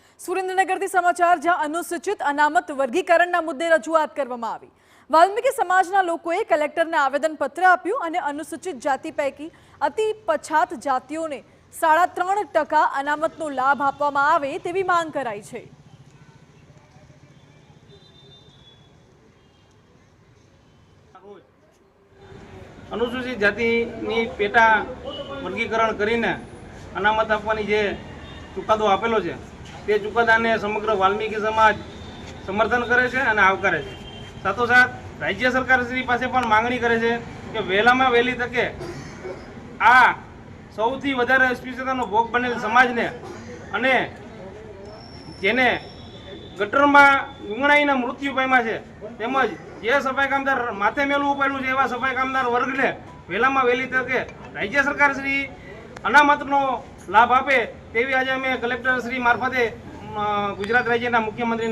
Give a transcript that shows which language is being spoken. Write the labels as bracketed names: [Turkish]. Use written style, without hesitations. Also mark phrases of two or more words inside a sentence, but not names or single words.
[Gujarati] સુરેન્દ્રનગરથી સમાચાર, જ્યાં અનુસૂચિત અનામત વર્ગીકરણના મુદ્દે રજૂઆત કરવામાં આવી। વાલ્મીકી સમાજના લોકોએ કલેક્ટરને આવેદનપત્ર આપ્યું અને અનુસૂચિત જાતિ પૈકી અતિ પછાત જાતિઓને 3.5% અનામતનો લાભ આપવામાં આવે તેવી માંગ કરાઈ છે। અનુસૂચિત જાતિ પેટા વર્ગીકરણ કરીને અનામત આપવાની જે ચુકાદો આપેલો છે તે ચુકાદાને સમગ્ર વાલ્મીકી સમાજ સમર્થન કરે છે અને આવકારે છે। સાથોસાથ રાજ્ય સરકાર શ્રી પાસે પણ માંગણી કરે છે કે વહેલામાં વહેલી તકે આ સૌથી વધારે અસ્પૃશ્યતાનો ભોગ બનેલ સમાજને અને જેને ગટરમાં વીંગણાઈને મૃત્યુ પામ્યા છે તેમજ જે સફાઈ કામદાર માથે મેલું ઉપાડ્યું છે એવા સફાઈ કામદાર વર્ગને વહેલામાં વહેલી તકે રાજ્ય સરકાર શ્રી અનામતનો લાભ આપે તેવી આજે અમે કલેક્ટર શ્રી મારફતે ગુજરાત રાજ્યના મુખ્યમંત્રી